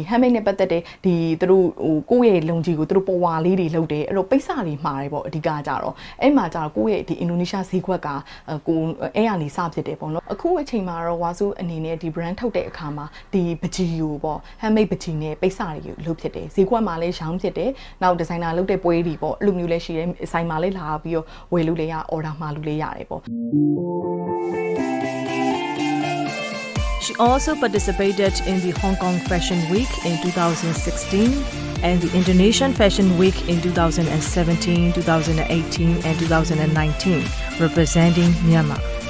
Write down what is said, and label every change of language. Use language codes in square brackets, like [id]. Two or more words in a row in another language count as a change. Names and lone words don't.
[my] ဟမ်မိတ်နဲ့ပတ်သက်တဲ့ဒီသူတို့ဟိုကိုယ့်ရဲ့လုံကြီးကိုသူတို့ပေါ်ဝါလေးတွေလုပ်တယ်အဲ့တော့ပိတ်စာတွေမှာတယ်ပေါ့အဓိကကြတော့အဲ့မှာကြတော့ကိုယ့်ရဲ့ဒီ Indonesia ဈေးကွက်ကကိုအဲ့ရနေစဖြစ်တယ်ပေါ့နော်အခုအချိန်မှာတော့ဝါစုအနေနဲ့ဒီ brand ထုတ်တဲ့အခါမှာဒီပကြီးကိုပေါ့ဟမ်မိတ်ပကြီးနဲ့ပိတ်စာတွေကိုလုပ်ဖြစ်တယ်ဈေးကွက်မှာလည်းရောင်းဖြစ်တယ်နောက်ဒီဇိုင်နာလုပ်တဲ့ပွဲတွေပေါ့အဲ့လိုမျိုးလည်းရှိတယ်ဆိုင်မှာလည်းလာပြီးတော့ဝယ်လို့လည်းရ order မှာလို့လည်းရတယ်ပေါ့ [en] She also participated in the Hong Kong Fashion Week in 2016 and the Indonesian Fashion Week in 2017, 2018 and 2019, representing Myanmar.